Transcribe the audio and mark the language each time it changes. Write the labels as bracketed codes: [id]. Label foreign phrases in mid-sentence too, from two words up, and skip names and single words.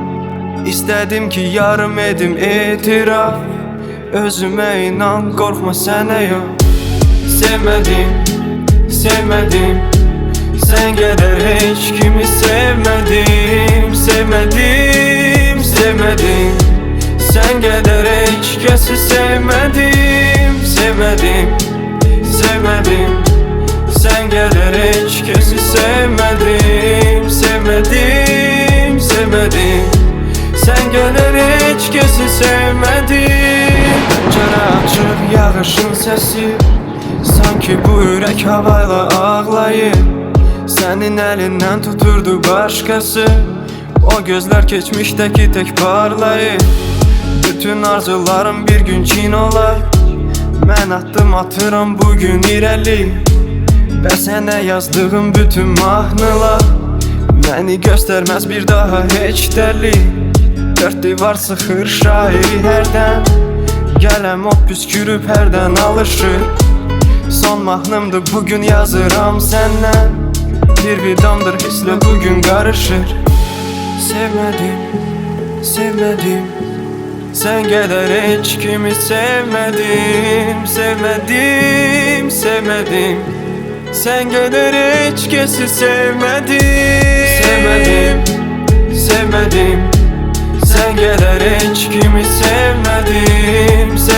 [az] İstədim ki yarım edim etiraf. Özümə inan, qorxma sənə yox. Sevmədim, sevmədim. Sən qədər heç kimi sevmədim. Sevmədim, sevmədim. [tr] Sen kadar hiç kəsi sevmedim. Sevmedim, sevmedim. Sen kadar hiç kəsi sevmedim. Sevmedim, sevmedim. Sen kadar hiç kəsi sevmedim. Pencere açık, yağışın sesi. Sanki [az] bu ürək havayla ağlayır. [tr] Senin elinden tuturdu başkası. O gözler geçmişteki tek parlayır. [az] Bütün arzularım bir gün cin olar. Mən attım atıram bugün irəli. Və sənə yazdığım bütün mahnılar məni göstərməz bir daha heç dəli. Dörd divar sıxır şairi hərdən. Qələm o püskürüb hərdən alışır. Son mahnımdır bugün yazıram səndən. Bir vidamdır hisslə bugün qarışır. Sevmədim, sevmədim. [tr] Sen kadar hiç kimi sevmedim. Sevmedim, sevmedim. Sen kadar hiç kesi sevmedim. Sevmedim, sevmedim. Sen kadar hiç kimi sevmedim.